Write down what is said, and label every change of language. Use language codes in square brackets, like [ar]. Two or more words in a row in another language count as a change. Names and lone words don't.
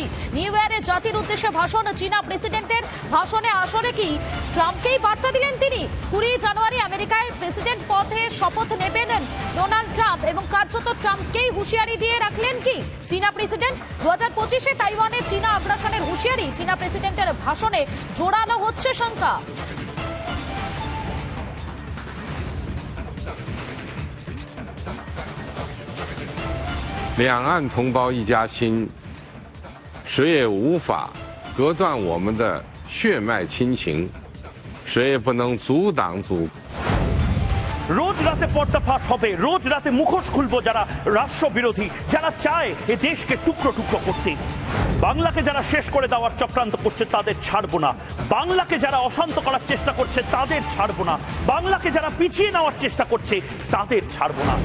[bn] নিউ ইয়ারে জাতির উদ্দেশ্যে ভাষণ চীনা প্রেসিডেন্টের। ভাষণে আসলে কি ট্রাম্পকেই বার্তা দিলেন তিনি? 20 জানুয়ারি আমেরিকায় প্রেসিডেন্ট পদে শপথ নেবেন ডোনাল্ড ট্রাম্প এবং কার্যত ট্রাম্পকেই হুঁশিয়ারি দিয়ে রাখলেন কি চীনা প্রেসিডেন্ট? 2025-এ তাইওয়ানে চীনা আগ্রাসনের হুঁশিয়ারি চীনা প্রেসিডেন্টের ভাষণে জোরালো হচ্ছে শঙ্কা। [zh] 两岸同胞一家亲，谁也无法隔断我们的血脉亲情，谁也不能阻挡 [bn] রোজ রাতে পর্দা ফাঁস হবে, রোজ রাতে মুখোশ খুলবো যারা রাষ্ট্রবিরোধী, যারা চায় এ দেশকে টুকরো টুকরো করতে। বাংলাকে যারা শেষ করে দেওয়ার চক্রান্ত করছে তাদের ছাড়বো না, বাংলাকে যারা অশান্ত করার চেষ্টা করছে তাদের ছাড়বো না, বাংলাকে যারা পিছিয়ে নেওয়ার চেষ্টা করছে তাদের ছাড়বো না।